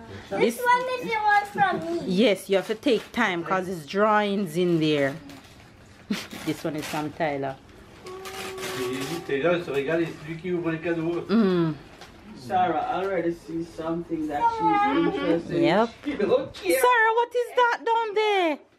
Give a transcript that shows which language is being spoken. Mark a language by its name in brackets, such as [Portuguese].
[English] This one is the one from me. Yes, you have to take time because it's drawings in there. This one is from Tyler. [French] Taylor se régale et c'est lui qui ouvre les cadeaux. [English] Sarah, I already see something that she's interested in. Yep. She don't care. Sarah, what is that down there?